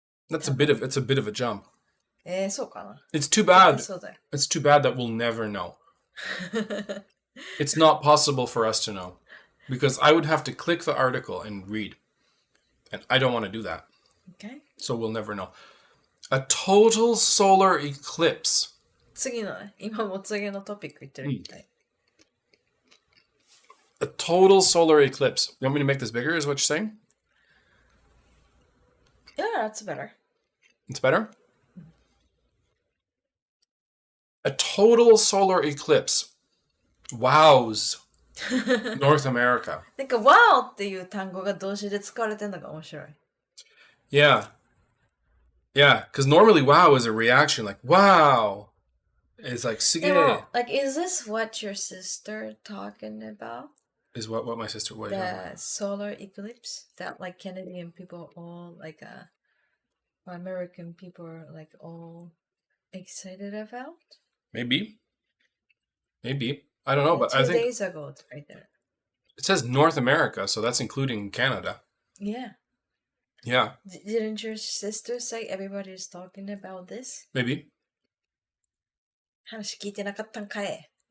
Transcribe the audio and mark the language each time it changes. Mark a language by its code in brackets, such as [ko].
[en] It's a bit of a jump. [ja] そうかな。 [en] It's too bad. [ja] そうだよ。 [en] It's too bad that we'll never know. It's not possible for us to know. Because I would have to click the article and read. And I don't want to do that. Okay. So we'll never know. A total solar eclipse. [ja] 次のね、今も次のトピック言ってるみたい。 [en] A total solar eclipse. You want me to make this bigger, is what you're saying? Yeah, that's better. It's better? A total solar eclipse. Wows. North America. [ja] なんか、wow っていう単語が動詞で使われてるのが面白い。 [en] Yeah. Yeah, because normally wow is a reaction, like, wow. It's like, [ja] すげえ. でも、 [en] like, is this what your sister talking about? Is what my sister, what The solar eclipse that like Canadian people all like American people are like all excited about? Maybe. I don't know, but I 2 think days ago, it's right there. it says North America, so that's including Canada. Yeah. Yeah, Didn't your sister say everybody's talking about this? maybe. [ja] 話聞いてなかったんかい。